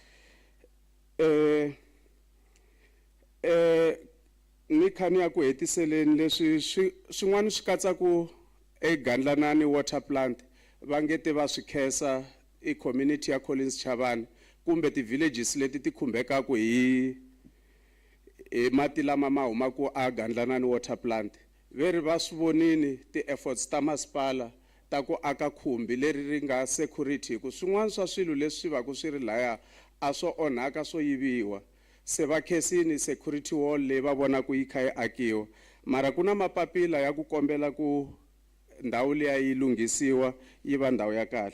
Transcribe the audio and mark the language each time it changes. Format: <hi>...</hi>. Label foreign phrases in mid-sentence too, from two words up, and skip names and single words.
<ts>Ni khani ya ku hetiseleni leswi swin'wana swi katsa ku Gandlanani</ts> <en>water plant</en> <ts>va ngete va swi khensa i community ya Collins Chavani kumbe ti-villages leti ti khumbekaku hi mati lama ma humaku a Gandlanani</ts> <en>water plant</en> <ts>veri va swi vonini ti-efforts ta masipala ta ku aka khumbi leri ri nga security ku swin'wana swa swilo leswi va ku swi ri laya a swo onhaka swo yiviwa se va khensini</ts> <en>security wall</en> <ts>leyi va vona ku yi kha yi akiwa mara ku na mapapila ya ku kombela ku ndhawu liya yi lunghisiwa yi va ndhawu ya kahle.</ts>